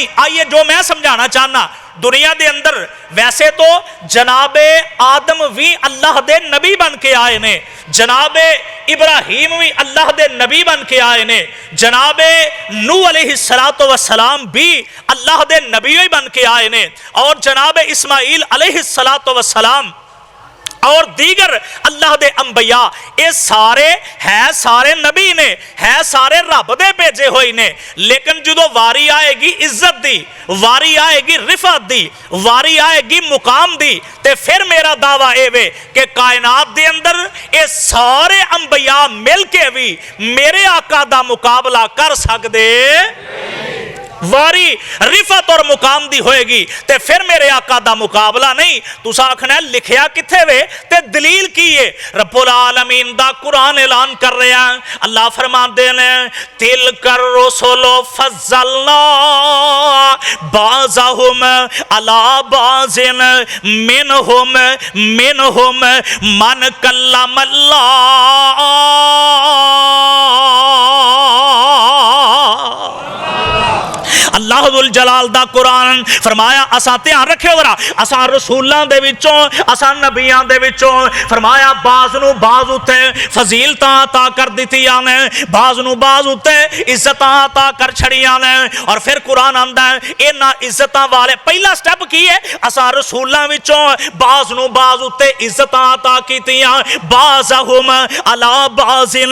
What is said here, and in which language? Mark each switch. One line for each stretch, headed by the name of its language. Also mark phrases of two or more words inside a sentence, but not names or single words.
Punjabi: آئیے، جو میں سمجھانا چاہنا، دنیا کے اندر ویسے تو جنابِ آدم بھی اللہ دے نبی بن کے آئے نے، جنابِ ابراہیم بھی اللہ دے نبی بن کے آئے نے، جنابِ نوح
Arabic: عليه الصلاة والسلام
Punjabi: بھی اللہ دے نبی ہی بن کے آئے نے، اور جنابِ اسماعیل
Arabic: عليه الصلاة والسلام
Punjabi: اور دیگر اللہ دے انبیا، یہ سارے ہے سارے نبی نے، ہے سارے رب دے بھیجے ہوئے نے. لیکن جو واری آئے گی عزت دی، واری آئے گی رفعت دی، واری آئے گی مقام دی، تے پھر میرا دعویٰ یہ وے کہ کائنات دے اندر یہ سارے انبیا مل کے بھی میرے آقا دا مقابلہ کر سکتے، واری رفعت اور مقام دی ہوئے گی، تے پھر میرے آقا دا مقابلہ نہیں. تسا آکھنا لکھیا کتھے وے، تے دلیل کی ہے?
Arabic: رب العالمين
Punjabi: دا قرآن اعلان کر رہا ہے، اللہ فرماتے ہیں,
Arabic: تلك الرسل فضلنا بعضهم على بعض منهم من كلم الله.
Punjabi: اللہ الجلال دا قرآن فرمایا، اسا دھیان رکھیو ذرا، اسا رسولاں دے وچوں، اسا نبیاں دے وچوں، فرمایا بعض نوں بعض اُتے فضیلتاں عطا کر دتیاں نے، بعض نوں بعض اُتے عزتاں عطا کر چھڈیاں نے. اور پھر قرآن آندا ہے، انہاں عزتاں والے پہلا سٹیپ کی ہے، اسا رسولاں وچوں بعض نوں بعض اُتے عزتاں عطا کیتیاں,
Arabic: بعضهم على بعض.